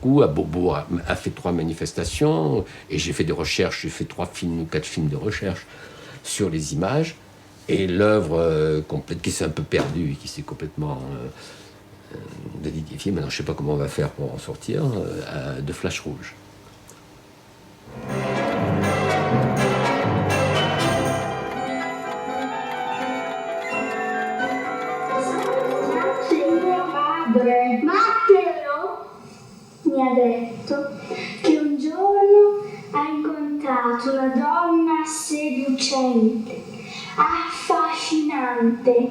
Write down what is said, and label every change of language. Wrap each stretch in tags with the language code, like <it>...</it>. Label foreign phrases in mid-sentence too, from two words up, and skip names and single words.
<fr>À Bobo a fait 3 manifestations, et j'ai fait des recherches, j'ai fait 3 films ou 4 films de recherche sur les images, et l'œuvre complète qui s'est un peu perdue, qui s'est complètement déliquéfiée. Maintenant, je ne sais pas comment on va faire pour en sortir, de Flash Rouge.</fr> <it>Matteo mi ha detto che un giorno ha incontrato una donna seducente, affascinante.</it>